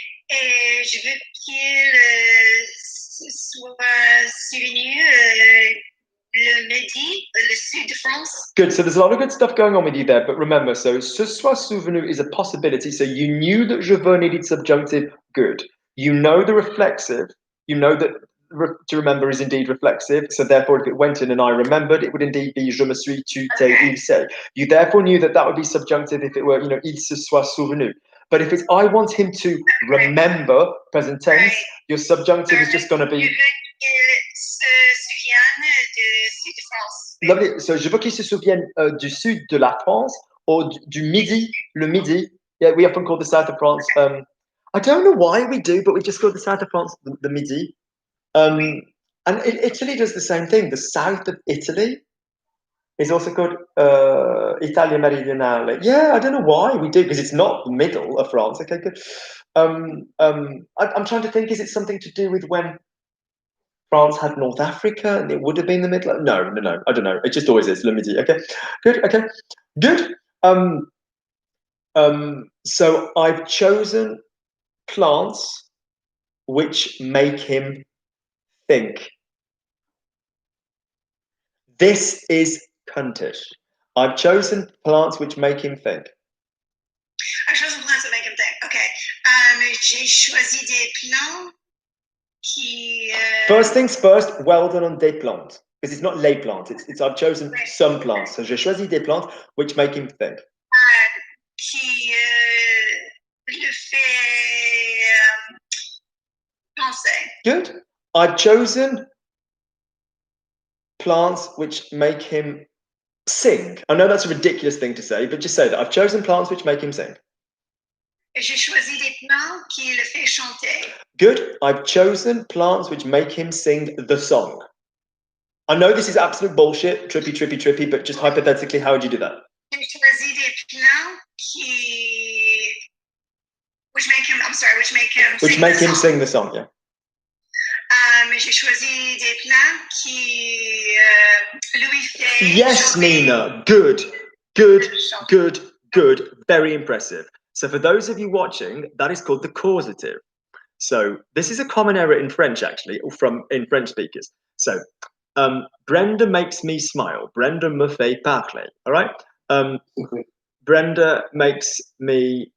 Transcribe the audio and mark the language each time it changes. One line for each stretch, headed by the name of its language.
French: Et je veux qu'il soit souvenu le Midi, le sud de France.
English: Good. So there's a lot of good stuff going on with you there, but remember, so ce soit souvenu is a possibility. So you knew that je veux needed subjunctive. Good. You know the reflexive. You know that to remember is indeed reflexive. So therefore, if it went in and I remembered, it would indeed be je me suis, tu t'es, il s'est. You therefore knew that would be subjunctive if it were, il se soit souvenu. But if it's I want him to remember, present tense, your subjunctive is just going to be.
French: Je veux qu'il se souvienne du sud de France.
English: Lovely.
French: So je veux qu'il se souvienne du sud de la France or du Midi, le Midi.
English: Yeah, we often call the south of France. I don't know why we do, but we just call the south of France the Midi. And Italy does the same thing. The south of Italy It's also called Italia Meridionale. Yeah, I don't know why we do, because it's not the middle of France. Okay, good. I'm trying to think, is it something to do with when France had North Africa and it would have been the middle? No, I don't know. It just always is. Le Midi. Okay, good. Okay, good. So I've chosen plants which make him think. This is cuntish. I've chosen plants which make him think. I've chosen plants that make him think. Okay.
French: J'ai choisi des plants qui.
English: First things first, well done on des plantes. Because it's not les plantes, it's I've chosen some plants.
French: So j'ai choisi des plantes which make him think. Qui le fait penser.
English: Good. I've chosen plants which make him sing. I know that's a ridiculous thing to say, but just say that. I've chosen plants which make him sing.
French: J'ai choisi des plants qui le fait chanter.
English: Good. I've chosen plants which make him sing the song. I know this is absolute bullshit, trippy, but just hypothetically, how would you do that?
French: J'ai choisi des plants which make him
English: sing the song, yeah.
French: J'ai choisi des plants qui lui fait
English: Yes,
French: chanter.
English: Nina. Good. Very impressive. So for those of you watching, that is called the causative. So this is a common error in French, actually, in French speakers. So Brenda makes me smile. Brenda me fait parler. All right. Brenda makes me.